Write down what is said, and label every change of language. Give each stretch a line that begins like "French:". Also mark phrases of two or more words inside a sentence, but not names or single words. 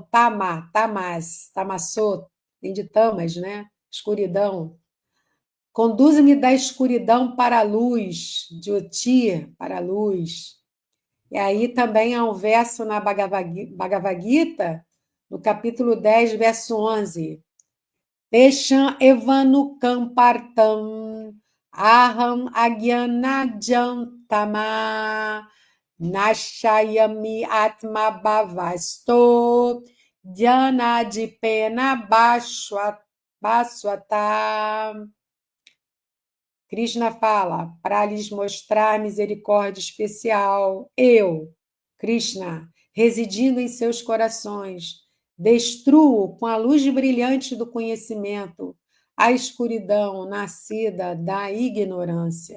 Portuguese: Tamassot, vem de tamas, né? Escuridão. Conduza-me da escuridão para a luz, Jyoti, para a luz. E aí também há um verso na Bhagavad Gita, no capítulo 10, verso 11.
Sanskrit: Tesham evanukam partam, aham agyanajam tama, nashayami atma bhavasto, dhyanadipena baswata.
Portuguese: Krishna fala, para lhes mostrar misericórdia especial, eu, Krishna, residindo em seus corações, destruo com a luz brilhante do conhecimento a escuridão nascida da ignorância.